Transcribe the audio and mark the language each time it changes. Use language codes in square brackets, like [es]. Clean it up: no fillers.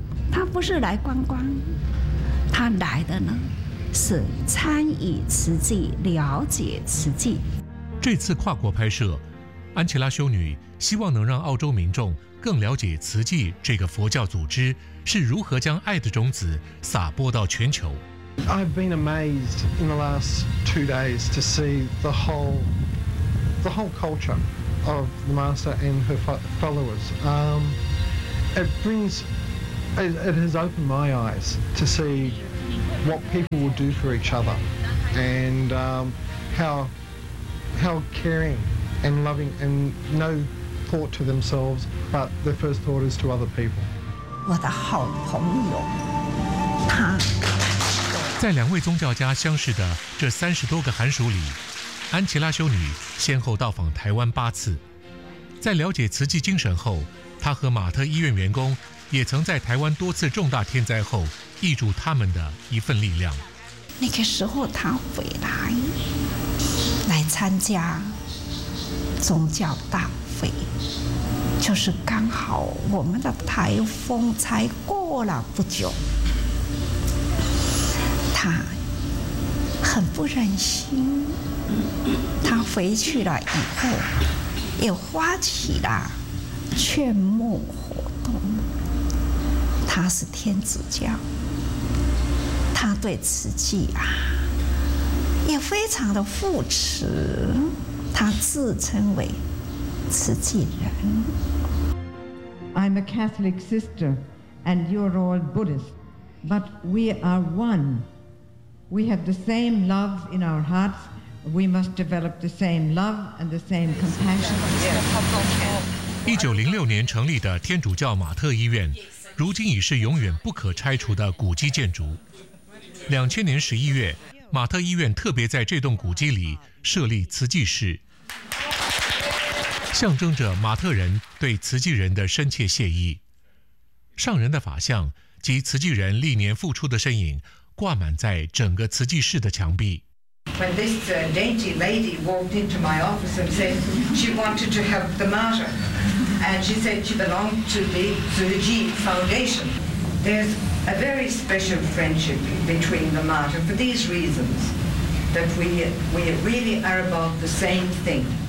[zh] 他不是来观光，他来的呢是参与慈济，了解慈济。这次跨国拍摄，安琪拉修女希望能让澳洲民众更了解慈济这个佛教组织是如何将爱的种子撒播到全球。 [en] I've been amazed in the last 2 days to see the whole culture of the master and her followers. It has opened my eyes to see what people will do for each other and how caring and loving and no thought to themselves, but their first thought is to other people. [zh] 我的好朋友，他。在两位宗教家相识的这30多个寒暑里，安琪拉修女先后到访台湾8次。在了解慈济精神后，她和马特医院员工也曾在台湾多次重大天灾后挹注他们的一份力量。那个时候她回来参加宗教大会，就是刚好我们的台风才过了不久，他很不忍心，他回去了以后也发起了劝募活动。他是天主教，他对慈济啊也非常的扶持，他自称为慈济人。 [en] I'm a Catholic sister, and you're all Buddhist, but we are one. We have the same love in our hearts. We must develop the same love and the same compassion. [zh] 1906年成立的天主教马特医院，如今已是永远不可拆除的古迹建筑。 2000年11月，马特医院特别在这栋古迹里设立慈济室，象征着马特人对慈济人的深切谢意。上人的法像及慈济人历年付出的身影，挂满在整个慈济室的墙壁。 [en] When this dainty lady walked into my office and said she wanted to help the martyr, and she said she belonged to the Tsuji Foundation, there's a very special friendship between the martyr for these reasons, that we really are about the same thing.